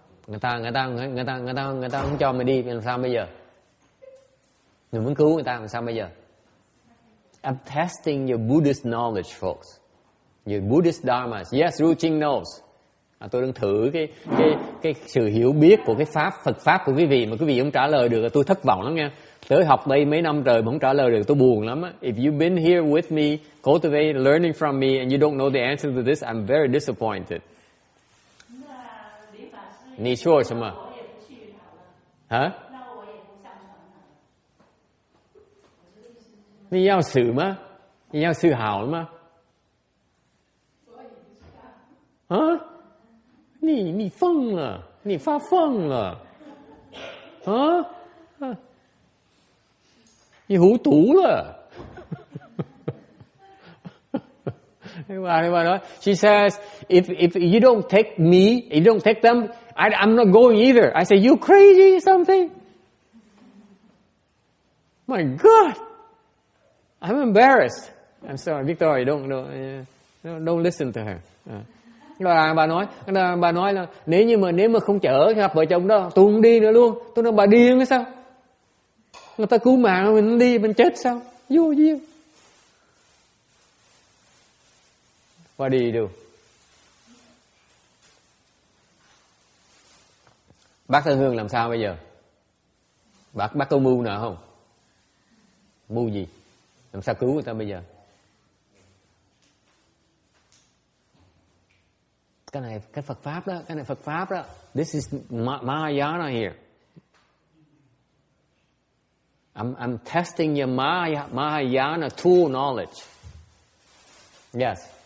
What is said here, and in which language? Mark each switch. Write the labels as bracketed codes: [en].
[vi] Người ta không cho mày đi, làm sao bây giờ? Mình muốn cứu người ta, làm sao bây giờ? [en] I'm testing your Buddhist knowledge, folks. Your Buddhist dharmas. Yes, Ruching knows. [vi] Tôi đang thử cái sự hiểu biết của cái pháp, Phật pháp của quý vị mà quý vị không trả lời được, tôi thất vọng lắm nha. Tới học đây mấy năm trời mà không trả lời được, tôi buồn lắm á. [en] If you've been here with me, cultivate, learning from me, and you don't know the answer to this, I'm very disappointed. [zh] 你说什么？啊？你要死吗？你要死好了吗？啊？你疯了？你发疯了？啊？你糊涂了？ [en] She says, if you don't take me, you don't take them, I'm not going either. I say, you crazy or something? My God, I'm embarrassed. I'm sorry, Victoria, don't listen to her. [vi] Bà nói là nếu mà không chở gặp vợ chồng đó, tôi không đi nữa luôn. Tôi nói bà điên hay sao? Người ta cứu mạng mình đi, mình chết sao? Vô duyên. [en] What do you do? [vi] Bác Thân Hương làm sao bây giờ? Bác có mưu nào không? Mưu gì? Làm sao cứu người ta bây giờ? Cái này cái Phật pháp đó, cái này Phật pháp đó. [en] This is Mahayana here. I'm testing your Mahayana tool knowledge. Yes.